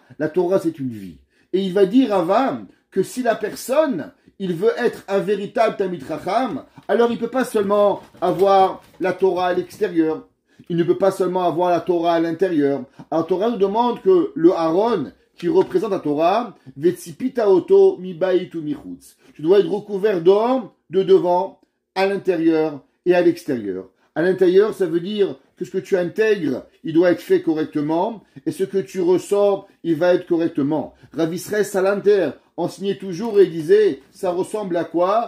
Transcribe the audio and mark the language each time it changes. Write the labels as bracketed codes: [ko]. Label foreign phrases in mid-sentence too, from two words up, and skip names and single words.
[fr] La Torah, c'est une vie. Et il va dire à Avam que si la personne, il veut être un véritable [he] תלמיד חכם, [fr] alors il ne peut pas seulement avoir la Torah à l'extérieur. Il ne peut pas seulement avoir la Torah à l'intérieur. Alors, la Torah nous demande que le Aaron, qui représente la Torah, [he] וצפית אותו מבית ומחוץ. [fr] Tu dois être recouvert d'or, de devant, à l'intérieur et à l'extérieur. À l'intérieur, ça veut dire que ce que tu intègres, il doit être fait correctement, et ce que tu ressors, il va être correctement. Rav Israël Salanter enseignait toujours et disait, ça ressemble à quoi?